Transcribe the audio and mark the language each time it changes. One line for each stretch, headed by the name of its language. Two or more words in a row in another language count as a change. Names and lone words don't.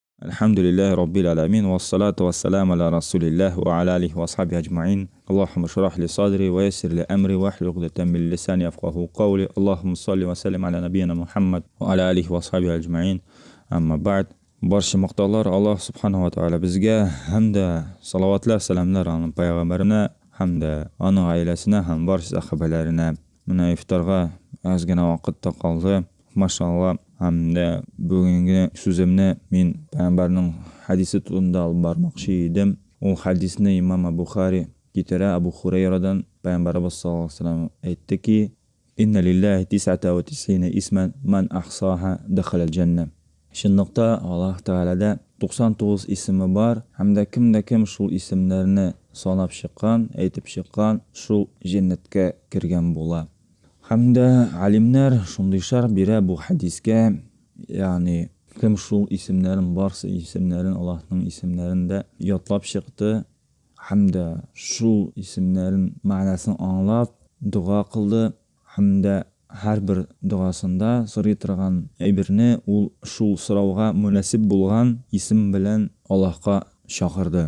Arabic: الحمد لله رب العالمين والصلاة والسلام على رسول الله وعلى آله وأصحابه أجمعين. اللهم اشرح لي صدري ويسر لي أمري واحلل عقدة من لساني يفقهوا قولي. اللهم صل وسلم على نبينا محمد وعلى آله وأصحابه أجمعين. أما بعد.
Uzbek: Barcha maqtovlar Alloh
Arabic: سبحانه وتعالى
Uzbek: bizga hamda salovatlar salamlar alayhi payg'ambarina hamda uning oilasina ham barcha sahobalarina. Mana iftorga ozgina vaqt qoldi. Mashallah. Hamda bugungi so'zimni men payg'ambarning hadisi turida olib bormoqchi edim. U hadisni Imom Buxoriy keltiradi. Abu Hurayradan payg'ambarimiz
Arabic: صلى الله عليه وسلم
Uzbek: aytdiki:
Arabic: "إن لله 99 اسما من أحصاها دخل الجنة."
Uzbek: Shundoqda Alloh taolada 99 ismi bor. Hamda kim shu ismlarni sanab chiqqan, aytib chiqqan, shu jannatga kirgan bo'ladi. Hamda alimlar shunday sharh beradi bu hadisga, ya'ni kim shu ismlarning barcha ismlarini Allohning ismlarida yodlab chiqdi hamda shu ismlarning ma'nosini anglab duo qildi hamda har bir duosida so'raydigan ibirni u shu so'rovga munosib bo'lgan ism bilan Allohga chaqirdi.